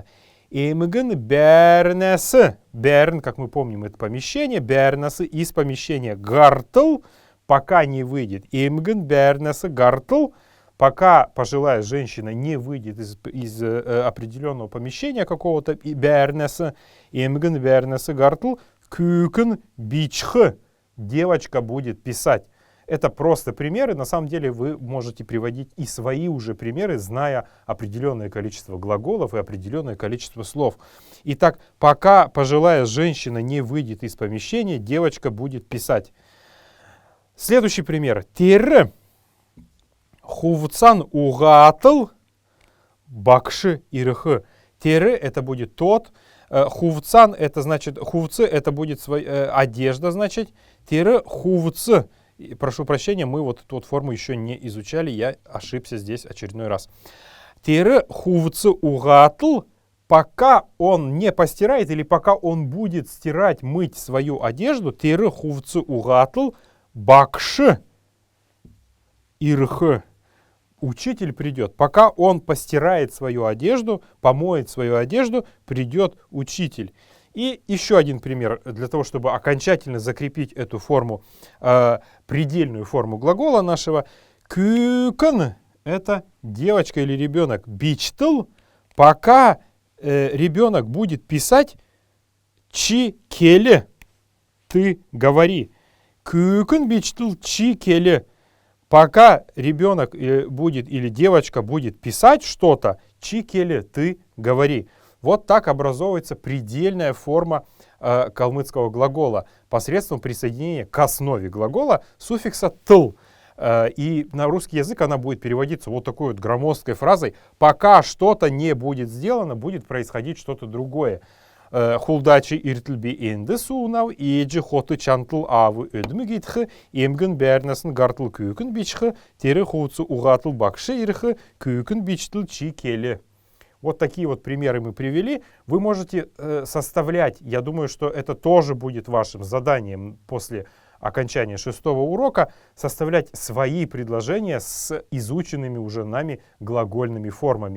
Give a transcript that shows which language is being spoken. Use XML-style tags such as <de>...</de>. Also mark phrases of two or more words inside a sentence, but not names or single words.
<xal>Имгн бернес.</xal> <ru>Берн, как мы помним, это помещение. Бернес из помещения. Гартл, пока не выйдет.</ru> <xal>Имгн бернес гартл,</xal> <ru>пока пожилая женщина не выйдет из определенного помещения какого-то,</ru> <xal>бернеса, имген бернеса гартл, кюкен бичх,</xal> <ru>девочка будет писать. Это просто примеры, на самом деле вы можете приводить и свои уже примеры, зная определенное количество глаголов и определенное количество слов. Итак, пока пожилая женщина не выйдет из помещения, девочка будет писать. Следующий пример.</ru> <xal>Тир хувцан угатл бакши ирхы.</xal> <ru>Тир это будет тот. Хувцан это значит, хувцы это будет одежда, значит.</ru> <xal>Тир хувцы.</xal> <ru>Прошу прощения, мы вот эту вот форму еще не изучали, я ошибся здесь очередной раз.</ru> <xal>Тиры хувцы угатл,</xal> <ru>пока он не постирает или пока он будет стирать, мыть свою одежду,</ru> <xal>тиры хувцы угатл, бакши ирхы.</xal> <ru>Учитель придет. Пока он постирает свою одежду, помоет свою одежду, придет учитель. И еще один пример для того, чтобы окончательно закрепить эту форму, предельную форму глагола нашего. Кюкен – это девочка или ребенок. Бичтл – пока ребенок будет писать</ru> <xal>чи келе</xal> <ru>– ты говори.</ru> <xal>Кюкен бичтл чи келе</xal> <ru>– пока ребенок будет или девочка будет писать что-то,</ru> <xal>чи келе</xal> <ru>– ты говори. Вот так образовывается предельная форма калмыцкого глагола посредством присоединения к основе глагола суффикса «тл». И на русский язык она будет переводиться вот такой вот громоздкой фразой «пока что-то не будет сделано, будет происходить что-то другое».</ru> <xal>Хулдачи иртлби индесунав, иджи хоты чантл авы ödmügitхы, имген бернесен гартл кюкен бичхы, тере хуцу угатл бакши ирхы, кюкен бичтл чи келе.</xal> <ru>Вот такие вот примеры мы привели. Вы можете составлять, я думаю, что это тоже будет вашим заданием после окончания 6-го урока, составлять свои предложения с изученными уже нами глагольными формами.</ru>